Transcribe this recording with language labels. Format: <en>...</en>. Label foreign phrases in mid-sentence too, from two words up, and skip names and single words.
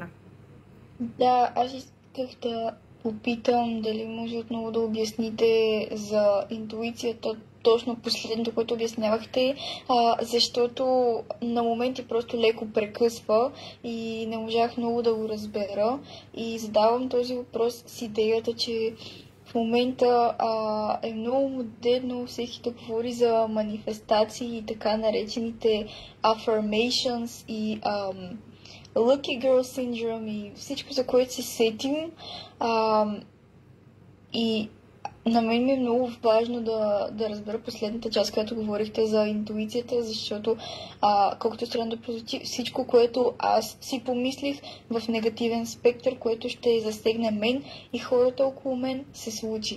<bg>Да, аз исках да попитам дали може отново да обясните за интуицията, точно последното, което обяснявахте, защото на моменти просто леко прекъсва и не можах много да го разбера. И задавам този въпрос с идеята, че в момента е много модерно всеки да говори за манифестации и така наречените affirmations и</bg> <en>lucky girl syndrome</en> <bg>и всичко, за което се сетим. И На мен ми е много важно да разбера последната част, която говорихте за интуицията, защото колкото странно да прозвучи, всичко, което аз си помислих в негативен спектър, което ще засегне мен и хората около мен, се случи.</bg>